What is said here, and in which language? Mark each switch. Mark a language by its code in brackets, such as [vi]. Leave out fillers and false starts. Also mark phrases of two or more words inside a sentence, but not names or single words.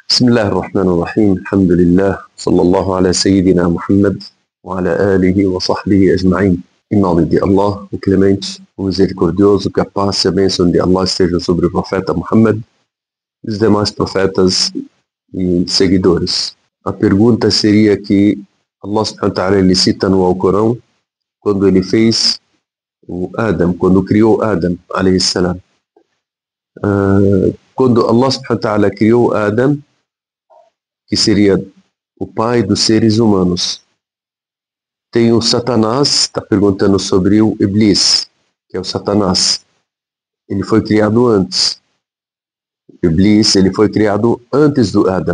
[ar] بسم الله الرحمن الرحيم الحمد لله صلى الله على سيدنا Muhammad وعلى آله وصحبه أجمعين. [pt] Em nome de Allah, o Clemente, o Misericordioso, que a paz e a bênção de Allah estejam sobre o profeta Muhammad e os demais profetas e seguidores. A pergunta seria que Allah [ar] سبحانه وتعالى [pt] ele cita no Alcorão quando ele fez o Adam, quando criou Adam [ar] عليه السلام. [pt] Quando Allah [ar] سبحانه وتعالى [pt] criou Adam, que seria o pai dos seres humanos, tem o Satanás, está perguntando sobre o Iblis, que é o Satanás. Ele foi criado antes. O Iblis, ele foi criado antes do Adam.